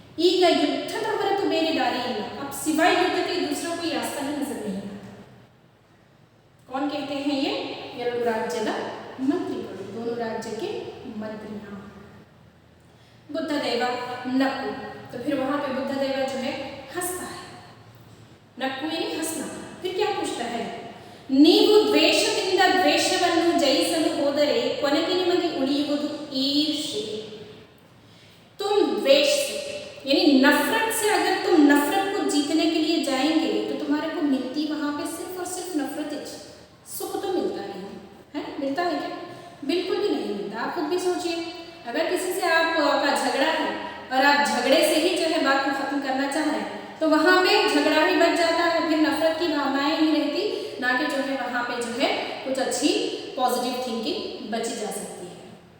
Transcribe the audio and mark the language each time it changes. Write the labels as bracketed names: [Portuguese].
[Kannada] ಈಗ ಯುದ್ಧದ ಹೊರತು ಬೇರೆ ದಾರಿ ಇಲ್ಲ, [Hindi] अब सिवाय युद्ध के दूसरा कोई रास्ता ही नजर नहीं आता। कौन कहते हैं ये? [Kannada] ಎರಡು ರಾಜ್ಯದ ಮಂತ್ರಿಗಳು, [Hindi] दोनों राज्य के मंत्रियां। बुद्धदेव नक्कु, तो फिर वहां पे बुद्धदेव जो है हंसता है, नक्कु यानी हंसना। फिर क्या पूछता है, [Kannada] ನೀವು ದ್ವೇಷದಿಂದ ದ್ವೇಷವನ್ನು ಜಯಿಸಲು ಹೋದರೆ ಕೊನೆಗೆ ನಿಮಗೆ ಉಳಿಯುವುದು ईर्ष्या। [Hindi] तुम द्वेष से यानी नफरत से अगर तुम नफरत को जीतने के लिए जाएंगे तो तुम्हारे को मिलती वहां पे सिर्फ और सिर्फ नफरत ही, सुख तो मिलता नहीं है, मिलता है क्या? बिल्कुल भी नहीं मिलता। आप खुद भी सोचिए, अगर किसी से आपका झगड़ा है और आप झगड़े से ही जो है बात को खत्म करना चाह रहे हैं तो वहां पे झगड़ा ही बच जाता है, फिर नफरत की भावनाएं ही रहती, ना कि जो है वहां पे जो है कुछ अच्छी पॉजिटिव थिंकिंग बची जा सकती है।